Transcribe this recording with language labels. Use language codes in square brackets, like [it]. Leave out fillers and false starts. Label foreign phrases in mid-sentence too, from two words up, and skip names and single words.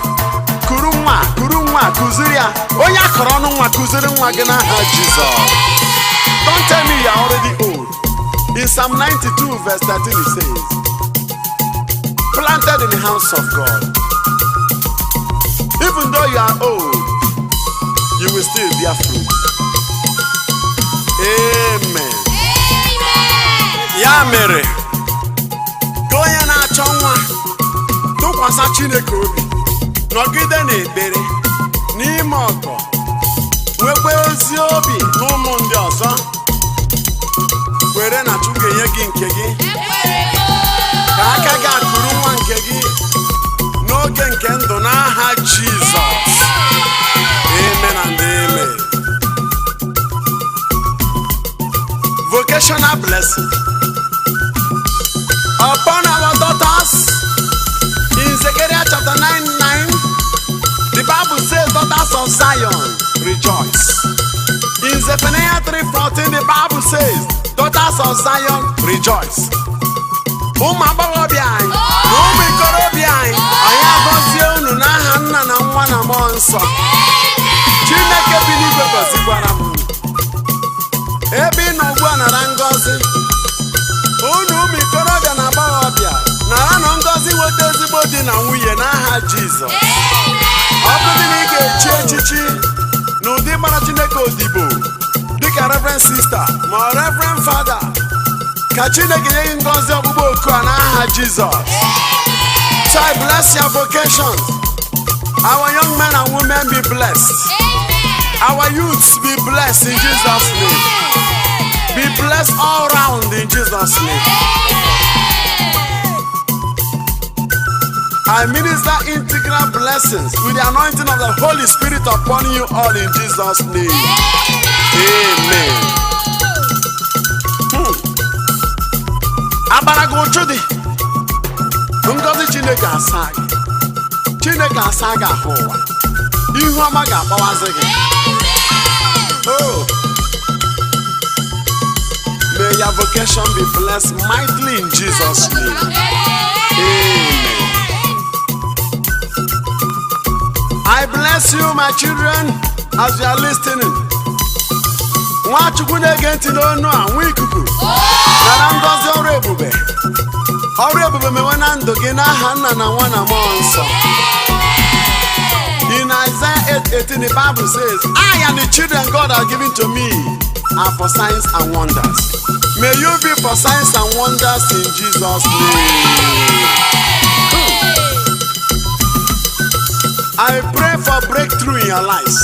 [en] Kuruma, Kuziria, Oya Koronuma, Kuzirin Wagana, Jesus. Don't tell me you're already old. In Psalm 92, verse 13, it says, planted in the house of God. Even though you are old, you will still bear fruit. Amen. [ig] Ya mere, onye na-achọ nwa tụkwasị Chineke obi, nọgide n'ekpere n'ime ọgọ, nwekwa ezi obi n'ụmụ ndị ọzọ, kwere na Chukwu ga-enye gị nke gị, ka aka gị akụrụ nwa nke gị n'oge nke ndụ n'aha Jizọs. [en] Amen and amen. Vocational blessing upon our daughters. In Zechariah chapter 9:9, the Bible says, daughters of Zion, rejoice. In Zephaniah 3:14, the Bible says, daughters of Zion, rejoice. [ig] Ụmụ agbọghọbịa anyị na ụmụ ikorobịa anyị, anyị agọzie unu n'aha Nna na Nwa na Mmụọ Nsọ. Chineke bi n'igwe gọzikwara m. Ebe ị nọ ugbu a nara ngọzi. Unu ụmụ ikorobịa na agbọghọbịa nara nọ ngọzi weta ezigbo di na nwunye n'aha Jizọs. Ọ bụrụ na ị ga-echi echichi n'ụdị gbara Chineke odibo dịka [en] Reverend Sister [ig] ma ọ [en] Reverend Father, [ig] ka Chineke nye gị ngọzi ọgbụgbọ oku a n'aha Jizọs. [en] So I bless your vocations. Our young men and women be blessed. Our youths be blessed in Jesus' name. Be blessed all round in Jesus' name. I minister integral blessings with the anointing of the Holy Spirit upon you all in Jesus' name. Amen. Abarago Chudi. [ig] Ngozi Chineke asa gị. Chineke asa gị ahụ ụwa. Ihu ọma ga-akpọwazị gị. Oh. [en] May your vocation be blessed mightily in Jesus' name. Amen. I bless you, my children, as you are listening. [ig] Nwachukwu na-ege ntị n'onu a nwa ikuku. Nara ngọzi ọrụ ebube. Ọrụ ebube mewe na ndụ gị n'aha Nna na Nwa na Mmụọ Nsọ. [en] In Isaiah 8:18, the Bible says, I and the children God has given to me are for signs and wonders. May you be for signs and wonders in Jesus' name. I pray for breakthrough in your lives.